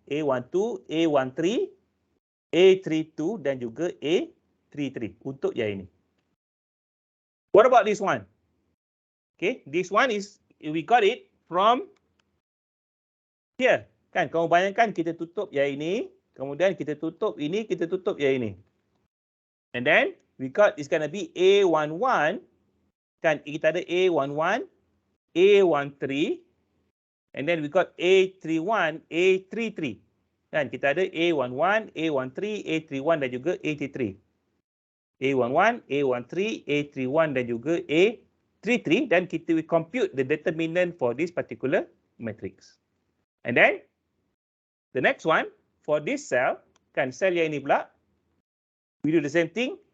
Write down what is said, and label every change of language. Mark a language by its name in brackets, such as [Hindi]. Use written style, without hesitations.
[Malay] A12, A13, A32 dan juga A33 untuk yang ini. [English] What about this one? Okay, this one is we got it from here. [Malay] Kan, kamu bayangkan kita tutup yang ini, kemudian kita tutup ini, kita tutup yang ini. [English] And then we got it's going to be A11, [Malay] kan, kita ada A11, [English] A13, and then we got A31, A33. [Malay] Kan, kita ada A11, A13, A31 dan juga A33. [English] A11, A13, A31 [Malay] dan juga [English] A33, dan we compute the determinant for this particular matrix. And then the next one for this cell, kan, [Malay] sel yang ini pula, [English] we do the same thing.